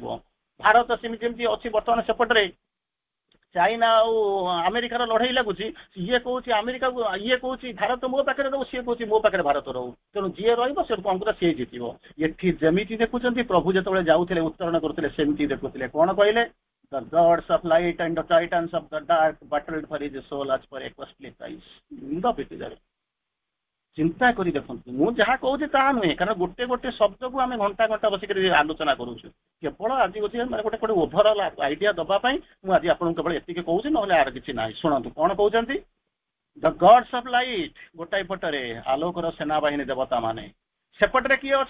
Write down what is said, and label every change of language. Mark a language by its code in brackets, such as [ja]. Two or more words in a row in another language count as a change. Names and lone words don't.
[or] ଭାରତ ସେମିତି ଯେମିତି ଅଛି ବର୍ତ୍ତମାନ, ସେପଟରେ ଚାଇନା ଆଉ ଆମେରିକାର ଲଢେଇ ଲାଗୁଛି। ଇଏ କହୁଛି ଆମେରିକାକୁ, ଇଏ କହୁଛି ଭାରତ ମୋ ପାଖରେ ରହୁ, ସିଏ କହୁଛି ମୋ ପାଖରେ ଭାରତ ରହୁ। ତେଣୁ ଯିଏ ରହିବ ସେ କଂଗ୍ରେସ ସିଏ ଜିତିବ। ଏଠି ଯେମିତି ଦେଖୁଛନ୍ତି ପ୍ରଭୁ ଯେତେବେଳେ ଯାଉଥିଲେ ଉତ୍ତରଣ କରୁଥିଲେ ସେମିତି ଦେଖୁଥିଲେ। କ'ଣ କହିଲେ? [en] The gods of light and the titans of the dark battled for his soul as per a costly price. [or] ଚିନ୍ତା କରି ଦେଖନ୍ତୁ, ମୁଁ ଯାହା କହୁଛି ତାହା ନୁହେଁ, କାରଣ ଗୋଟେ ଗୋଟେ ଶବ୍ଦକୁ ଆମେ ଘଣ୍ଟା ଘଣ୍ଟା ବସିକରି ଆଲୋଚନା କରୁଛୁ। କେବଳ ଆଜି ଅଛି ମାନେ ଗୋଟେ [en] overall idea [or] ଦେବା ପାଇଁ ମୁଁ ଆଜି ଆପଣଙ୍କୁ କେବଳ ଏତିକି କହୁଛି, ନହେଲେ ଆର କିଛି ନାହିଁ। ଶୁଣନ୍ତୁ କ'ଣ କହୁଛନ୍ତି। [en] the gods of light, [or] ଗୋଟାଏ ପଟରେ ଆଲୋକର ସେନାବାହିନୀ ଦେବତା ମାନେ, ସେପଟରେ କିଏ ଅଛନ୍ତି?